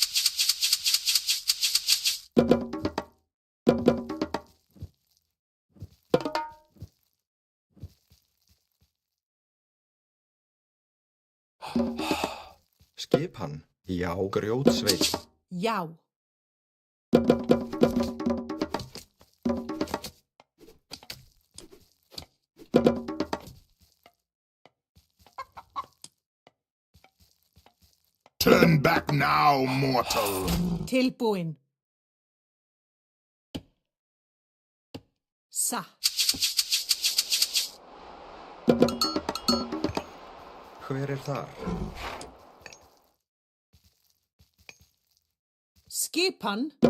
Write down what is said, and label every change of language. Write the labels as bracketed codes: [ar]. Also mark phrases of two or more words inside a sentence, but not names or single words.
[is] Skipan. Já, grjótsveinn. Já. [en] Turn back now, mortal. [is] Tilbúin. Satt. Hver þar? Skipan.